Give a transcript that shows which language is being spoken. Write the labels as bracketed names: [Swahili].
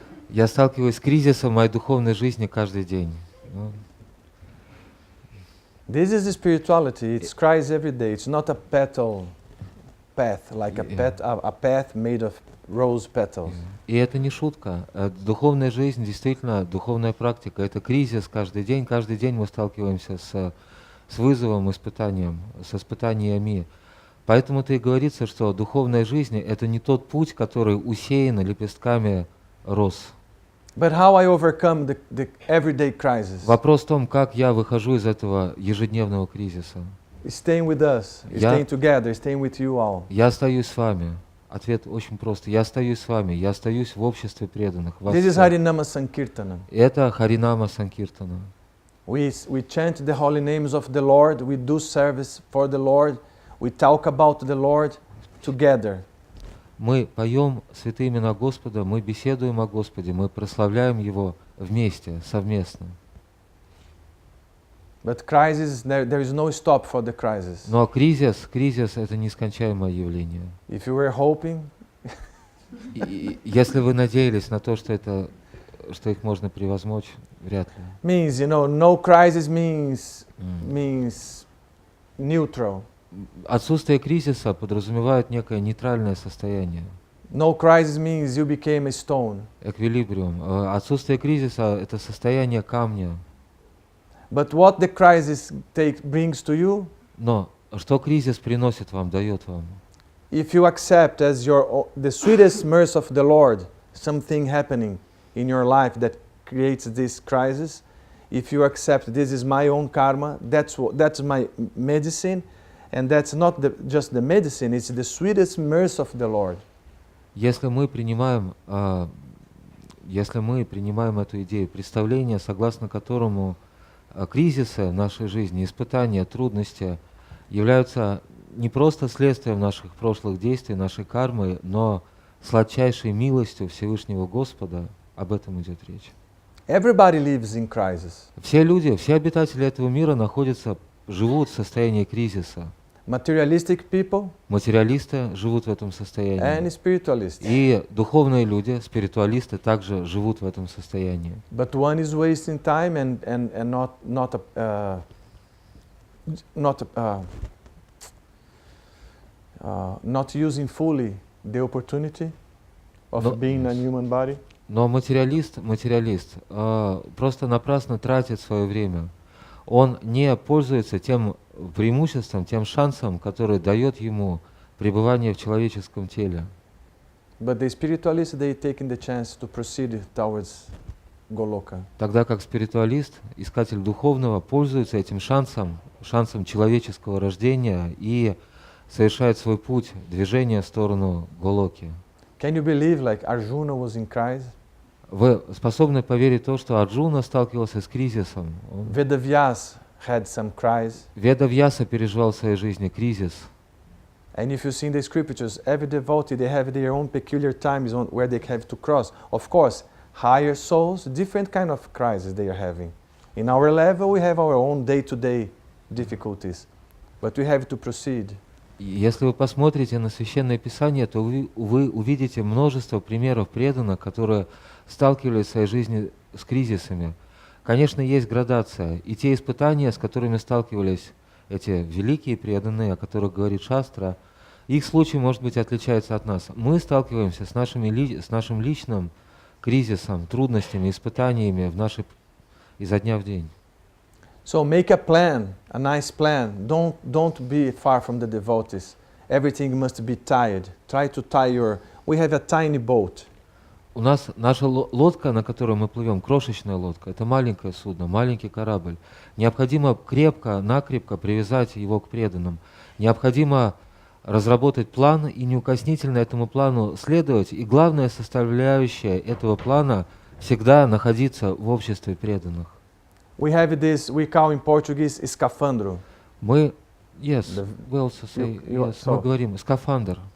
[Russian] Я сталкиваюсь с кризисом в моей духовной жизни каждый день. [English] This is the spirituality. It's crisis every day. It's not a petal path, like a path made of rose petals. [Russian] И это не шутка. Духовная жизнь, действительно, духовная практика — это кризис каждый день. Каждый день мы сталкиваемся с вызовом, испытанием, с испытаниями. Поэтому-то и говорится, что духовная жизнь — это не тот путь, который усеян лепестками роз. [English] But how I overcome the everyday crisis? [Russian] Вопрос в том, как я выхожу из этого ежедневного кризиса. [English] Staying with us, staying together, staying with you all. [Russian] Я остаюсь с вами. Ответ очень прост. Я остаюсь с вами. Я остаюсь в обществе преданных. [English] This is Harinama Sankirtana. [Russian] Это Харинама Санкиртана. [English] We chant the holy names of the Lord. We do service for the Lord. We talk about the Lord together. [Russian] Мы поем святые имена Господа, мы беседуем о Господе, мы прославляем Его вместе, совместно. [English] But crisis, there is no stop for the crisis. [Russian] Но кризис — это нескончаемое явление. [English] If you were hoping, [Russian] И если вы надеялись на то, что их можно превозмочь, вряд ли. [English] means, no crisis means neutral. [Russian] Отсутствие кризиса подразумевает некое нейтральное состояние. [English] No crisis means you became a stone. [Russian] Эквилибриум. Отсутствие кризиса — это состояние камня. [English] But what the crisis brings to you, [Russian] Но что кризис приносит вам, дает вам? [English] if you accept as the sweetest mercy of the Lord, something happening in your life that creates this crisis, if you accept this is my own karma, that's my medicine, and that's not just the medicine, it's the sweetest mercy of the Lord. [Russian] Если мы принимаем эту идею, представление, согласно которому кризисы в нашей жизни, испытания, трудности являются не просто следствием наших прошлых действий, нашей кармы, но сладчайшей милостью Всевышнего Господа, об этом идет речь. [English] Everybody lives in crisis. [Russian] Все люди, все обитатели этого мира живут в состоянии кризиса. [English] Materialistic people [Russian] Материалисты живут в этом состоянии. [English] and spiritualists. [Russian] И духовные люди, спиритуалисты, также живут в этом состоянии. [English] But one is wasting time and not using fully the opportunity of being a human body. [Russian] Но материалист просто напрасно тратит свое время. Он не пользуется тем преимуществом, тем шансом, который дает ему пребывание в человеческом теле. [English] But the spiritualists, they taking the chance to proceed towards Goloka. [Russian] Тогда как спиритуалист, искатель духовного, пользуется этим шансом шансом человеческого рождения и совершает свой путь, движение в сторону Голоки. [English] Can you believe like Arjuna was in crisis? [Russian] Вы способны поверить в то, что Арджуна сталкивался с кризисом? [English] Vedavyas had some crisis. [Russian] Ведавьяса переживал в своей жизни кризис. [English] And if you see in the scriptures, every devotee, they have their own peculiar times where they have to cross. Of course, higher souls, different kind of crises they are having. In our level, we have our own day-to-day difficulties, but we have to proceed. [Russian] Если вы посмотрите на Священное Писание, то вы увидите множество примеров преданных, которые сталкивались в своей жизни с кризисами. Конечно, есть градация, и те испытания, с которыми сталкивались эти великие преданные, о которых говорит Шастра, их случай, может быть, отличается от нас. Мы сталкиваемся с нашим личным кризисом, трудностями, испытаниями изо дня в день. [English] So make a plan, a nice plan. Don't be far from the devotees. Everything must be tied. Try to tie your... We have a tiny boat. [Russian] У нас наша лодка, на которой мы плывем, крошечная лодка, это маленькое судно, маленький корабль. Необходимо накрепко привязать его к преданным. Необходимо разработать план и неукоснительно этому плану следовать. И главная составляющая этого плана всегда находиться в обществе преданных. [English] We have this, we call in Portuguese, escafandro. [Russian] Мы, [English] we also say, [Russian] мы говорим скафандр.